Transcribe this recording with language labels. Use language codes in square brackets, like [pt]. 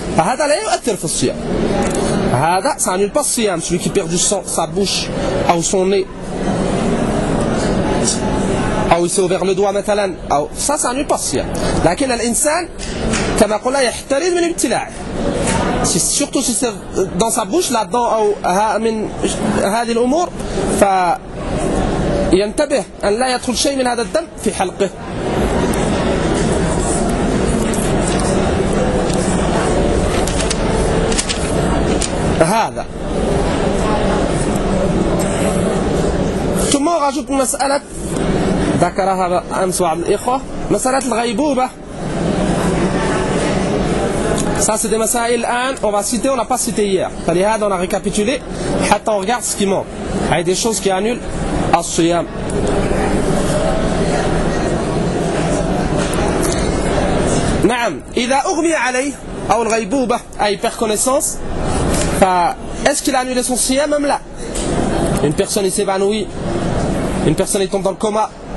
[ar] فهذا لا يؤثر في الصيام. هذا [fr] سانيل pas [ar] الصيام. [fr] Celui qui perd du sang, sa bouche, أو son nez, أو il s'est ouvert le doigt [ar] مثلا, [fr] أو ça سانيل pas الصيام. [ar] لكن الإنسان كما قلنا يحترز من الابتلاع. [fr] Surtout si c'est dans sa bouche, là-dedans, [ar] أو من هذه الأمور, فينتبه أن لا يدخل شيء من هذا الدم في حلقه. هذا. ثم رجعت مسألة ذكرها أمس بعض الإخوة، مسألة الغيبوبة. [fr] Ça c'est des [ar] مسائل الآن [fr] on va citer on n'a pas cité hier. [ar] فلهذا [fr] on a récapitulé حتى on regarde ce qui manque. Il y a des choses qui annulent الصيام. [ar] نعم إذا أغمي عليه أو الغيبوبة أي [fr] perte connaissance. Est-ce qu'il a annulé son siyam même là? Une personne il s'évanouit, une personne il tombe dans le coma.